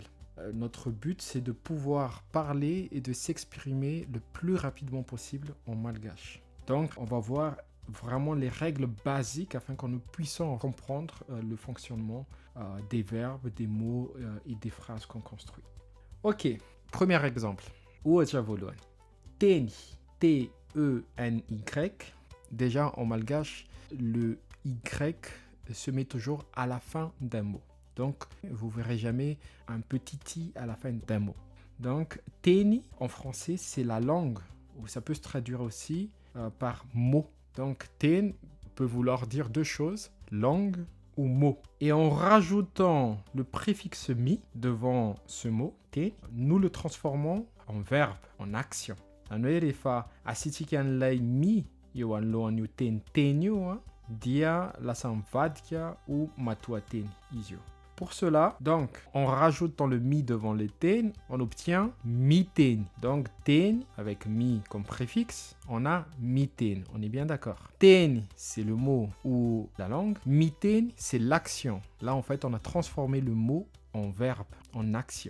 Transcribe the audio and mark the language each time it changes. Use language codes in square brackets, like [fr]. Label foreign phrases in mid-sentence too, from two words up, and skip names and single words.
[fr] Notre but, c'est de pouvoir parler et de s'exprimer le plus rapidement possible en malgache. Donc, on va voir vraiment les règles basiques afin que nous puissions comprendre le fonctionnement des verbes, des mots et des phrases qu'on construit. Ok, premier exemple. [mg] Ohatra voalohany. Teny, T-E-N-Y. [fr] Déjà, en malgache, le Y se met toujours à la fin d'un mot. Donc, vous ne verrez jamais un petit i à la fin d'un mot. Donc, teny, en français, c'est la langue. Ou ça peut se traduire aussi par mot. Donc, ten peut vouloir dire deux choses, langue ou mot. Et en rajoutant le préfixe mi devant ce mot, ten, nous le transformons en verbe, en action. [mg] Rehefa asitrika an'ilay mi eo anolohan'io teny io dia lasa mivadika ou matoa-teny izy io. [fr] Pour cela, donc, en rajoutant le mi devant le ten, on obtient mi-ten. Donc, ten, avec mi comme préfixe, on a mi-ten. On est bien d'accord. Ten, c'est le mot ou la langue. Mi-ten, c'est l'action. Là, en fait, on a transformé le mot en verbe, en action.